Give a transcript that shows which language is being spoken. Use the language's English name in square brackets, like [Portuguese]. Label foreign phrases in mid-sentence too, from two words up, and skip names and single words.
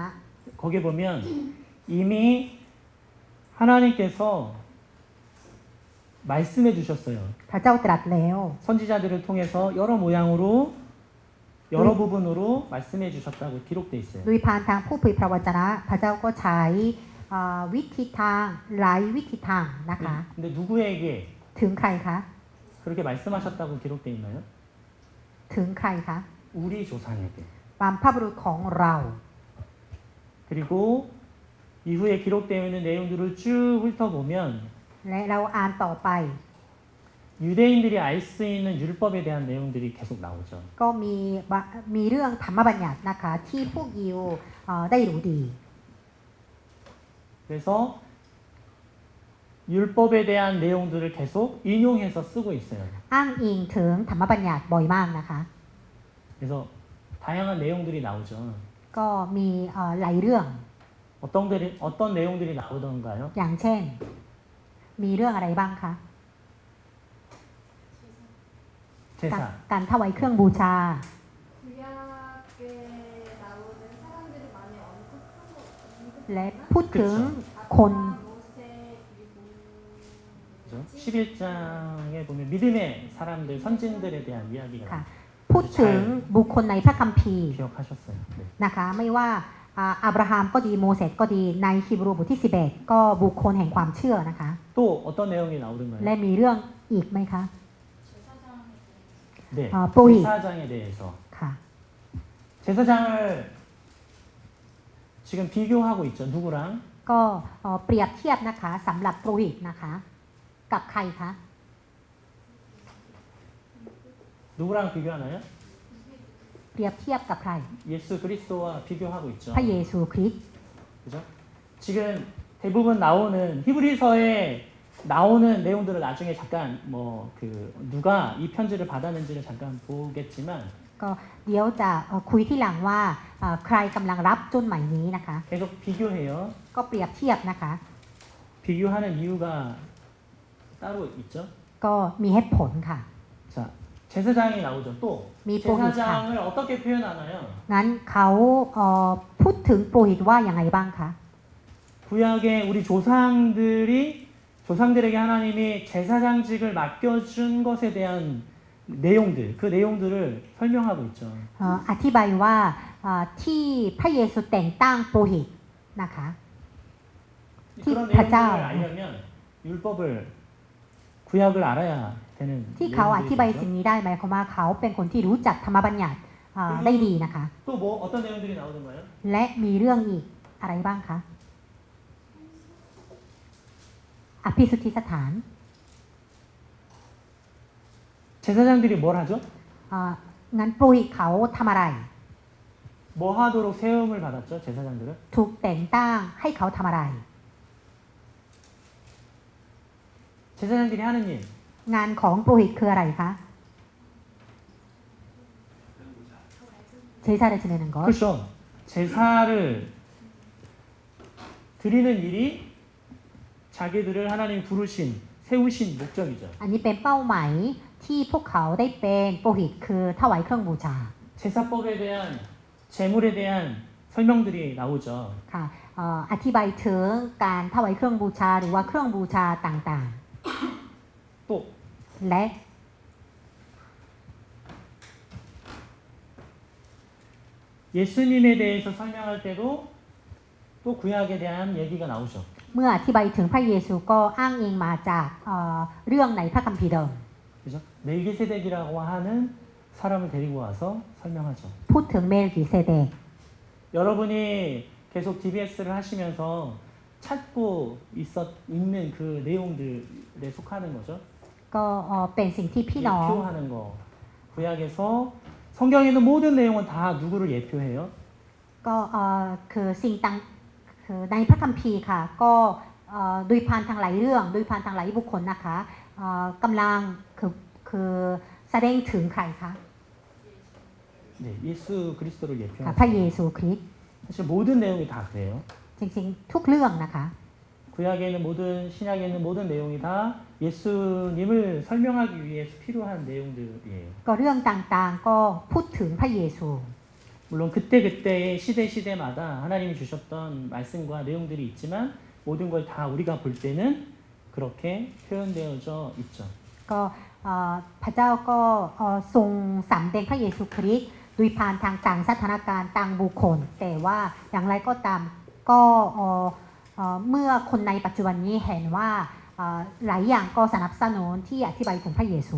[Korean] 거기 보면 이미 하나님께서 말씀해 주셨어요. [Thai] พระเจ้าตรัสแล้ว [Korean] 선지자들을 통해서 여러 모양으로 여러 부분으로 말씀해 주셨다고 기록돼 있어요. [Thai] โดยผ่านทางผู้เผยพระวจนะ พระเจ้าก็ใช้วิธีทางหลายวิธีทางนะคะ [Korean] 근데 누구에게 [Thai] ถึงใครคะ [Korean] 그렇게 말씀하셨다고 기록돼 있나요? [Thai] ถึงใครคะ [Korean] 우리 조상에게. [Thai] บรรพบุรุษของเรา [Korean] 그리고 이후에 기록되어 있는 내용들을 쭉 훑어보면 [Thai] และเราอ่านต่อไป [Korean] 유대인들이 알 수 있는 율법에 대한 내용들이 계속 나오죠. [Thai] ก็มีเรื่องธรรมบัญญัตินะคะที่พวกยิวได้รู้ดี [Korean] 그래서 율법에 대한 내용들을 계속 인용해서 쓰고 있어요. [Thai] อ้างอิงถึงธรรมบัญญัติบ่อยมากนะคะ [Korean] 그래서 다양한 내용들이 나오죠. [Thai] ก็มีหลายเรื่อง [Korean] 어떤 내용들이 나오던가요? [Thai] อย่างเช่น มีเรื่องอะไรบ้างคะ [Korean] 제사. [Thai] การถวายเครื่องบูชา [Korean] 구약에 나오는 사람들이 많이 언급한 [Thai] และพูดถึงคน [Korean] 모세 그리고 그죠? 11장에 보면 믿음의 사람들, 선진들에 대한 이야기가 [Thai] ค่ะ พูดถึงบุคคลในพระคัมภีร์ [Korean] 기억하셨어요. 네. [Thai] นะคะไม่ว่าอับราฮัมก็ดีโมเสสก็ดีในฮีบรูบทที่11ก็บุคคลแห่งความเชื่อนะคะ [Korean] 또 어떤 내용이 나오던가요? [Thai] และมีเรื่องอีกไหมคะ [Korean] 네. 뽀이. 제사장에 대해서. [Thai] ค่ะ [Korean] 제사장을 지금 비교하고 있죠. 누구랑? [Thai] ก็เปรียบเทียบนะคะสำหรับโปรหิตนะคะ กับใครคะ [Korean] 누구랑 비교하나요? [Thai] เปรียบเทียบกับใคร [Korean] 예수 그리스도와 비교하고 있죠. [Thai] พระเยซูคริสต์ [Korean] 그죠? 지금 대부분 나오는 히브리서에 나오는 내용들을 나중에 잠깐 누가 이 편지를 받았는지를 잠깐 보겠지만 [Thai] ก็เดี๋ยวจะคุยที่หลังว่าใครกำลังรับจดหมายนี้นะคะ [Korean] 계속 비교해요. [Thai] ก็เปรียบเทียบนะคะ [Korean] 비교하는 이유가 따로 있죠. [Thai] ก็มีเหตุผลค่ะ [Korean] 자, 제사장이 나오죠. 또 미 뽀히카. 제사장을 어떻게 표현하나요? [Thai] งั้นเขาพูดถึงโปรหิตว่าอย่างไรบ้างคะ [Korean] 구약에 우리 조상들에게 하나님이 제사장직을 맡겨준 것에 대한 내용들, 그 내용들을 설명하고 있죠. [Thai] อธิบายว่าที่พระเยซูแต่งตั้งโปรหิตนะคะ ที่ [Korean] 그런 [Thai] พระเจ้า [Korean] 내용들을 알려면 율법을 구약을 알아야 되는 [Thai] ที่เขาอธิบายสิ่ง [Korean] 내용들이죠. [Thai] นี้ได้หมายความว่าเขาเป็นคนที่รู้จักธรรมบัญญัติได้ดีนะคะ [Korean] 또 어떤 내용들이 나오던가요? [Thai] และมีเรื่องอีกอะไรบ้างคะอภิสุทธิสถาน [Korean] 제사장들이 뭘 하죠? [Thai] งั้นโปรหิตเขาทำอะไร [Korean] 뭐 하도록 세움을 받았죠? 제사장들은? [Thai] ถูกแต่งตั้งให้เขาทำอะไร [Korean] 제사장들이 하는 일, [Thai] งานของโปรหิตคืออะไรคะ [Korean] 제사를 지내는 것 그렇죠. 제사를 드리는 일이 자기들을 하나님 부르신 세우신 목적이죠. [Thai] อันนี้เป็นเป้าหมายที่พวกเขาได้เป็นโปรหิตคือถวายเครื่องบูชา [Korean] 제사법에 대한 제물에 대한 설명들이 나오죠. [Thai] ค่ะอธิบายถึงการถวายเครื่องบูชาหรือว่าเครื่องบูชาต่าง [Korean] 또 [Thai] ๆ และ [Korean] 예수님에 대해서 설명할 때도 또 구약에 대한 얘기가 나오죠. [Thai] เมื่ออธิบายถึงพระเยซูก็อ้างอิงมาจากเรื่องในพระคัมภีร์เดิม [Korean] 그죠? 멜기세덱이라고 하는 사람을 데리고 와서 설명하죠. [Thai] พูดถึงเมลกิเซเดก [Korean] 여러분이 계속 DBS를 하시면서 찾고 있는 그 내용들에 속하는 거죠. [Thai] ก็เป็นสิ่งที่พี่น้อง [Korean] 예표하는 거. 구약에서 성경에 있는 모든 내용은 다 누구를 예표해요? [Thai] ก็คือสิ่งต่างคือในพระคัมภีร์ค่ะก็โดยผ่านทางหลายเรื่องโดยผ่านทางหลายบุคคลนะคะกำลังคือแสดงถึงใครคะ [Korean] 네, 예수 그리스도를 [Thai] ค่ะพระ [Korean] 예표하죠. [Thai] เยซูคริสต์ [Korean] 사실 모든 내용이 다 그래요. [Thai] จริงๆทุกเรื่องนะคะ [Korean] 구약에 있는 모든 신약에 있는 모든 내용이 다 예수님을 설명하기 위해서 필요한 내용들이에요. [Thai] ก็เรื่องต่างๆก็พูดถึงพระเยซู [Korean] 물론 그때그때의 시대마다 하나님이 주셨던 말씀과 내용들이 있지만 모든 걸 다 우리가 볼 때는 그렇게 표현되어져 있죠. [Thai] ก็พระเจ้าก็ทรงสำแดงพระเยซูคริสต์โดยผ่านทางต่างสถานการณ์ต่างบุคคล แต่ว่าอย่างไรก็ตามก็เมื่อคนในปัจจุบันนี้เห็นว่าหลายอย่างก็สนับสนุนที่อธิบายถึงพระเยซู